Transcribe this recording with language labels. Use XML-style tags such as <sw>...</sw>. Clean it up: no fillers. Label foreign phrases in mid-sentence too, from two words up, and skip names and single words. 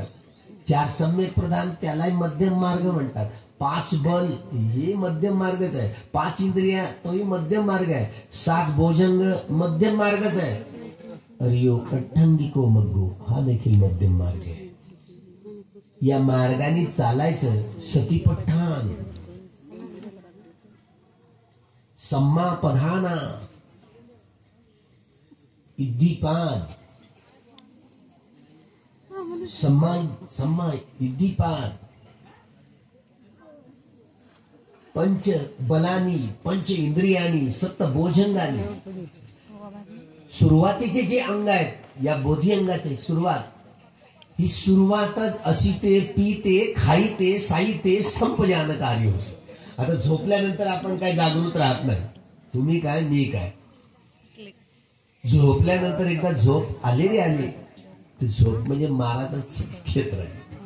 <mr>4 सम्यक प्रधान त्यालाही मध्यम मार्ग म्हणतात. 5 बल हे मध्यम मार्गच आहे. 5 इंद्रिया तोही मध्यम मार्ग आहे. 7 भोजंग मध्यम मार्गच आहे.</mr> <pi>रियो अठ्ठंगिको मग्गो</pi> <mr>हा देखील मध्यम मार्ग आहे. या मार्गाने चालायचं.</mr> <pi>सतीपट्ठान, सम्मा पधाना, इद्दीपाद, सम्मा इद्दीपाद, पंच बलानी, पंच इंद्रियानी, सप्त भोजंगानी.</pi> <mr>सुरुवातीचे जे अंग आहेत या बोधी अंगाची सुरुवात, ही सुरुवातच असिते, पीते, खाईते, साईते, संपजान कार्य होते. आता झोपल्यानंतर आपण काय जागृत राहत नाही. तुम्ही काय, मी काय. झोपल्यानंतर एकदा झोप आलेली आली, ती झोप म्हणजे माराचंच क्षेत्र आहे.</mr>